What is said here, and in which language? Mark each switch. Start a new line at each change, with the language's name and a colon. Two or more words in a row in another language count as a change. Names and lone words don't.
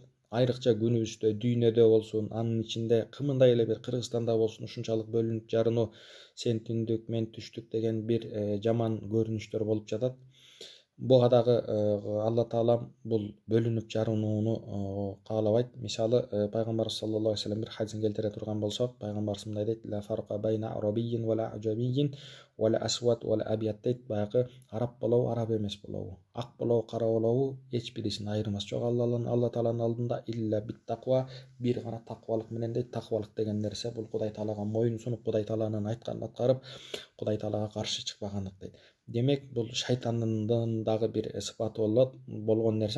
Kyrgyz: Айрыкча күнүбүздө, дүйнөдө болсун, анын ичинде кымындай эле бир Кыргызстанда болсун ушунчалык бөлүнүп жарынуу, сен түндүк, мен түштүк деген бир жаман көрүнүштөр болуп жатат. Буга дагы Алла Таалам бул бөлүнүп жарынууну каалабайт. Мисалы, пайгамбарыбыз
Arabic: صلى الله عليه وسلم
Kyrgyz: бир хадисин келтире турган болсок, пайгамбарыбыз мындай дейт:
Arabic: "لا فرق بين عربي ولا عجمي ولا أسود ولا أبيض" дейт.
Kyrgyz: Баягы араб болобу, араб эмес болобу, ак болобу, кара болобу, эч бирисинин айырмасы жок Алла Тааланын алдында.
Arabic: إلا بالتقوى,
Kyrgyz: бир гана таквалык менен дейт. Таквалык деген нерсе бул Кудай Таалага моюн сунуп, Кудай Тааланын айтканын аткарып, Кудай Таалага каршы чыкпагандык дейт. Демек, бул шайтандын дагы бир сыпаты болгон нерсе.